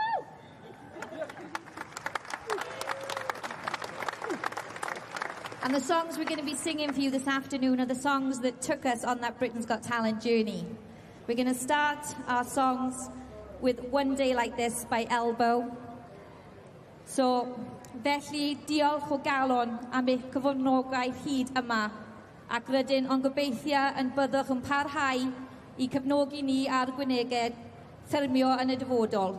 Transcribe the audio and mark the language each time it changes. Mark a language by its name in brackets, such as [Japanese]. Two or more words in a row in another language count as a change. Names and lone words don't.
[English] And the songs we're going to be singing for you this afternoon are the songs that took us on that Britain's Got Talent journey. We're going to start our songs with One Day Like This by Elbow. So, [Welsh] felly, diolch o galon am eich cyfnogaeth hyd yma, ac rydyn ond gobeithio yn byddwch yn parhau I cefnogi ni ar gwyneged ffilmio yn y dyfodol.